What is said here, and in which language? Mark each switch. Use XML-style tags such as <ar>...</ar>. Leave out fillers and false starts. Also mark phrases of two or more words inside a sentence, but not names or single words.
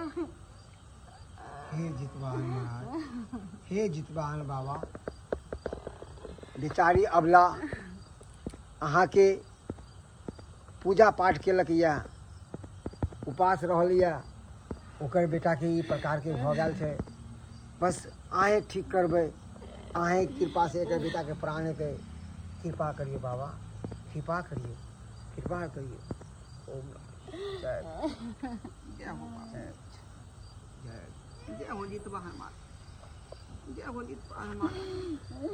<mai>हे जितवाहन महाराज हे जितवाहन बाबा बेचारी अबला अहाँ के पूजा पाठ केलक या उपास रहल या ओकर बेटा के ई प्रकार के भऽ गेल छै बस अहें ठीक करबै अहें कृपा से एकर बेटा के प्राण के कृपा करिए बाबा कृपा करिए ओम जय जय हो बाबा। जय जय हो जितवाहन महाराज जय हो जितवाहन महाराज।</mai>